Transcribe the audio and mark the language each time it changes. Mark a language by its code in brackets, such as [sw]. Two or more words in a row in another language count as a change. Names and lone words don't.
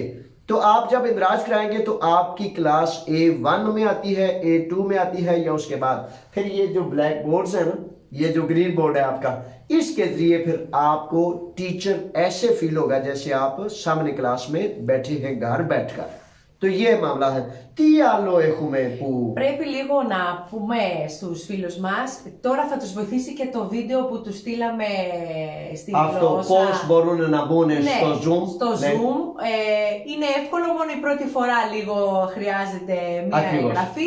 [ur] تو آپ جب اندراج کرائیں گے تو آپ کی کلاس A1 میں آتی ہے، A2 میں آتی ہے، یا اس کے بعد پھر یہ جو [en] black boards [ur] ہے نا، یہ جو [en] green board [ur] ہے آپ کا، اس کے ذریعے پھر آپ کو ٹیچر ایسے فیل ہوگا جیسے آپ سامنے کلاس میں بیٹھے ہیں گھر بیٹھ کر. تو یہ معاملہ ہے. [el] Τι άλλο έχουμε που... Πρέπει λίγο να πούμε στους φίλους μας, τώρα θα τους βοηθήσει και το βίντεο που τους στείλαμε στη Αυτό γλώσσα. πώς μπορούν να μπουν στο Zoom. Στο Zoom. Είναι εύκολο, μόνο η πρώτη φορά λίγο χρειάζεται μια εγγραφή.